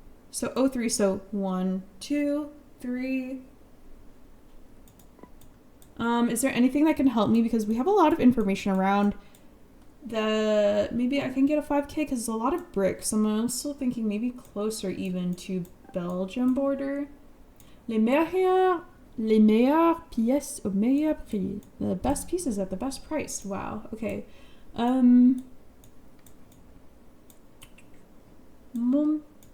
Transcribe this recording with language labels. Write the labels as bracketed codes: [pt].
[en] So 03, so 1, 2, 3. Is there anything that can help me? Because we have a lot of information around the, maybe I can get a 5K because there's a lot of bricks. I'm also thinking maybe closer even to Belgium border. [fr] Les meilleures pièces au meilleur prix. [en] The best pieces at the best price. Wow. Okay. Nope.